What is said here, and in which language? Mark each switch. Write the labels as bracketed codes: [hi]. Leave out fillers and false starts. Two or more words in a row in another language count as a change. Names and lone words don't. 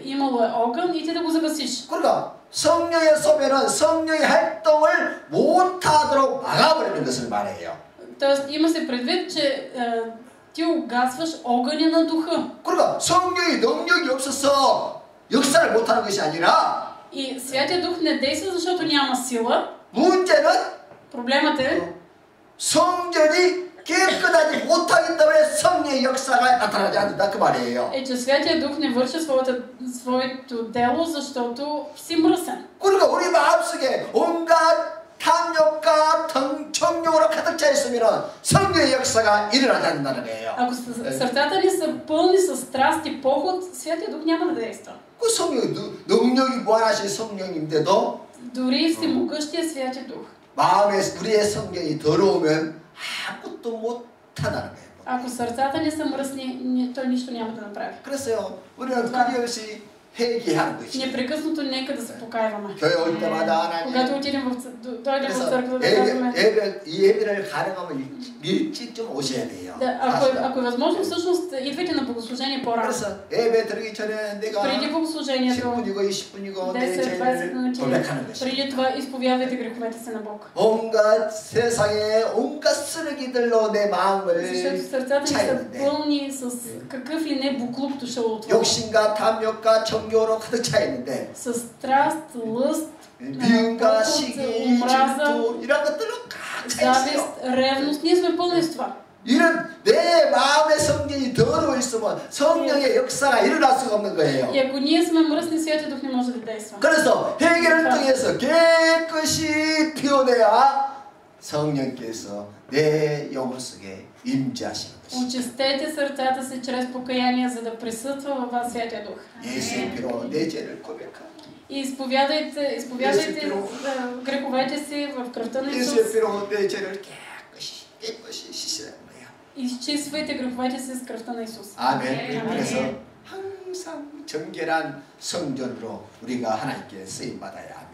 [bg] Имало е огън и ти да го загасиш. [ko] 그러니까 성령의 소멸은 성령의 활동을 못하도록 막아버리는 것을 말해요. [bg] Тоест има се предвид, че ти угасваш огъня на духа. [ko] 그러니까 성령의 능력이 없어서 역사를 못하는 것이 아니라 [bg] И Святия Дух не действа, защото няма сила. [ko] 문제는 [bg] Проблемът е, [ko] 성전이 깨끗하지 못하기 때문에 성령의 역사가 나타나지 않는다 그 말이에요. [bg] че Святия Дух не върши своето дело, защото си мръсен. [ko] 그러니까 우리 마음속에 온갖 탐욕과 정욕으로 가득 차 있으면 성령의 역사가 일어나지 않는다는 거예요. [bg] Ако сърцата ни са пълни с страст и поход, Святия Дух няма да действа. [ko] 그 성령 능력이 무한하신 성령인데도 [bg] Дори всемогъщия Святия Дух. [ko] 마음에 우리의 성령이 더러우면 아무것도 못하다는 거예요. [bg] Ако сърцата ни са мръсни, той нищо няма да направи. [ko] 그래서요 우리는 끊임없이 회개하는 것이. [bg] Непрекъснато нека да се покайваме. [ko] 교회 올 때마다 하나님. [bg] Когато отидем дойдем в църква, да [ko] 그래서 [bg] казваме. [ko] 예배를 가능하면 일찍 좀 오셔야 돼요. [bg] Ако е възможно, всъщност идвайте на богослужение по-рано. [ko] 그래서 예배 들기 전에 내가 [bg] преди богослужението [ko] 10분이고 20분이고 내 [bg] 10-20 [ko] 죄를 [bg] минути [ko] 고백하는 것이. [bg] преди това изповядайте греховете си на Бог. [ko] 온갖 세상에 온갖 쓰레기들로 내 마음을 [bg] Защото сърцата ни са пълни с какъв и не буклук дошъл от това. [ko] 욕심과 탐욕과 정욕으로 가득 차 있는데 [bg] С страст, лъст, [ko] 미움과 시기, 질투 이런 것들로 가득 차 [bg] завист, [ko] 있어요. [bg] ревност. Ние сме пълни с това. [ko] 이런 내 마음의 성전이 더러워 있으면 성령의 역사가 일어날 수가 없는 거예요. [bg] И ако ние сме мръсни, Святия Дух не може да действа. [ko] 그래서 회개를 통해서 깨끗이 피워내야 성령께서 내 영혼 속에 임재하시는 것입니다. [bg] Очистете сърцата си чрез покаяние, за да присъства във вас Святия Дух. [ko] 예수의 피로 내 죄를 고백하고 [bg] И изповядайте греховете си в кръвта на Исус. [ko] 예수의 피로 내 죄를 깨끗이 씻으라는 거예요. [bg] Изчиствайте греховете си с кръвта на Исус. [ko] 아멘. 그래서 항상 정결한 성전으로 우리가 하나님께 쓰임 받아야 합니다.